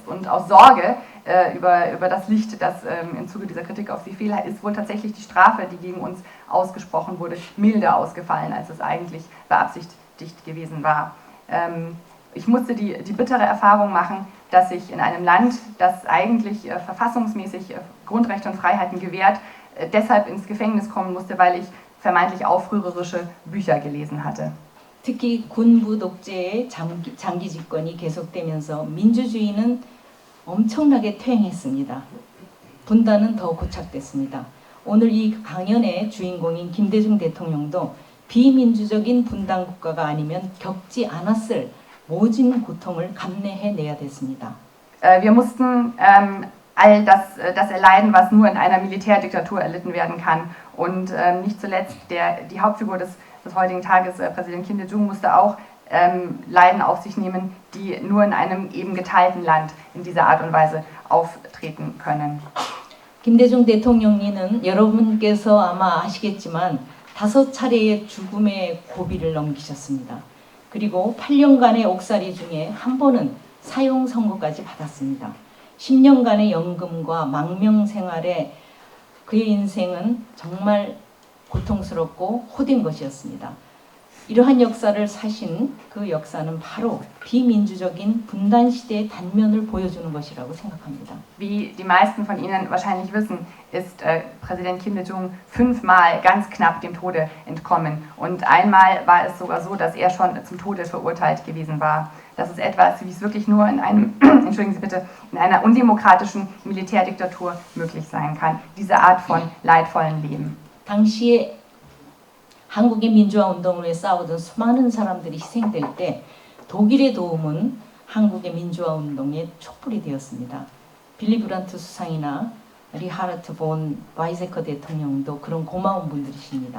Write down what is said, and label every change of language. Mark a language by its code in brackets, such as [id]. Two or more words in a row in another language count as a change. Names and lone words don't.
[de] Und aus Sorge über das Licht, das im Zuge dieser Kritik auf sie fiel, ist wohl tatsächlich die Strafe, die gegen uns ausgesprochen wurde, milder ausgefallen, als es eigentlich beabsichtigt gewesen war. Ich musste die bittere Erfahrung machen, dass ich in einem Land, das eigentlich verfassungsmäßig Grundrechte und Freiheiten gewährt, deshalb ins Gefängnis kommen musste, weil ich vermeintlich aufrührerische Bücher gelesen hatte. [ko] 특히 군부 독재의 장기 집권이 계속되면서 민주주의는 엄청나게 퇴행했습니다. 분단은 더 고착됐습니다. 오늘 이 강연의 주인공인 김대중 대통령도 비민주적인 분단 국가가 아니면 겪지 않았을 모진 고통을 감내해내야 됐습니다. [de] Wir mussten all das erleiden, was nur in einer Militärdiktatur erlitten werden kann. Und nicht zuletzt die Hauptfigur des heutigen Tages, Präsident Kim Il-sung, musste auch Leiden auf sich nehmen, die nur in einem eben geteilten Land in dieser Art und Weise auftreten können. [ko] 김대중 대통령님은 여러분께서 아마 아시겠지만 5차례의 죽음의 고비를 넘기셨습니다. 그리고 8년간의 옥살이 중에 한 번은 사형 선고까지 받았습니다. 10년간의 연금과 망명 생활에 그의 인생은 정말 고통스럽고 호된 것이었습니다. 이러한 역사를 사신 그 역사는 바로 비민주적인 분단 시대의 단면을 보여주는 것이라고 생각합니다. [de] Wie die meisten von Ihnen wahrscheinlich wissen, ist Präsident Kim Il-sung 5-mal ganz knapp dem Tode entkommen. Und einmal war es sogar so, dass er schon zum Tode verurteilt gewesen war. Das ist etwas, wie es wirklich nur in entschuldigen Sie bitte, in einer undemokratischen Militärdiktatur möglich sein kann. Diese Art von leidvollen Leben. [ko] 당시에 한국의 민주화 운동을 위해 싸우던 수많은 사람들이 희생될 때 독일의 도움은 한국의 민주화 운동의 촛불이 되었습니다. 빌리 브란트 수상이나 리하르트 본 와이제커 대통령도 그런 고마운 분들이십니다.